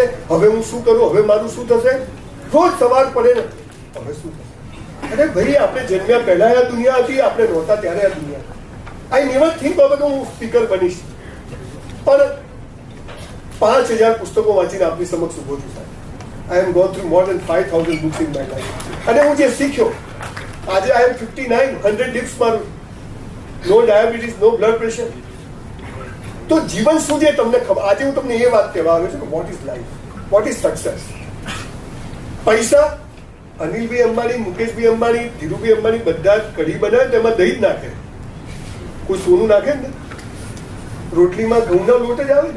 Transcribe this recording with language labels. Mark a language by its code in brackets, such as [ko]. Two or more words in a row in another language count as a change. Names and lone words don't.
[gu] હવે હું શું કરું, હવે મારું શું થશે? રોજ સવાર પડે ને, હવે શું થશે? અરે ભાઈ, આપણે જન્મ્યા પહેલા આ દુનિયા હતી, આપણે નહોતા ત્યારે આ દુનિયા. [en] I never think [gu] હવે તો હું સ્પીકર બનીશ, પણ 5000 પુસ્તકો વાંચીને આપની સમક્ષ ઉભો છું સાહેબ. [en] I have gone through more than 5,000 books in my life. [gu] અને હું જે શીખ્યો, આજે [en] I am 59, 100 dips [gu] મારું, [en] no diabetes, no blood pressure. [gu] તો જીવન શું છે તમને ખબર? આજે હું તમને એ વાત કહેવા આવ્યો છું કે [en] what is life, what is success. [gu] પૈસા, અનિલભાઈ અંબાણી, મુકેશભાઈ અંબાણી, ધીરુભાઈ અંબાણી બધા કઢી બનાવે તેમાં દહીં જ નાખે, કોઈ સોનું નાખે ને, રોટલીમાં ઘઉંનો લોટ જ આવે ને.